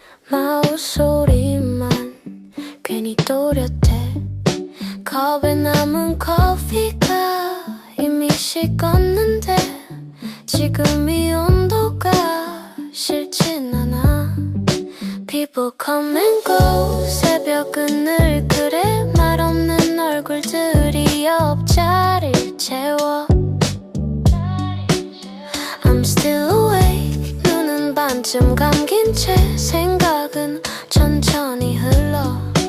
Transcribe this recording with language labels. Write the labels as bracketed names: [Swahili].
[Korean] 마우 소리만 괜히 또렷해. 컵에 남은 커피가 이미 식었는데 지금 이 온도가 싫진 않아. [English] People come and go [Korean] 새벽은 늘 그래. 말 없는 얼굴들이 옆자리를 채워. [English] I'm still awake [Korean] 눈은 반쯤 감긴 채 생각은 천천히 흘러.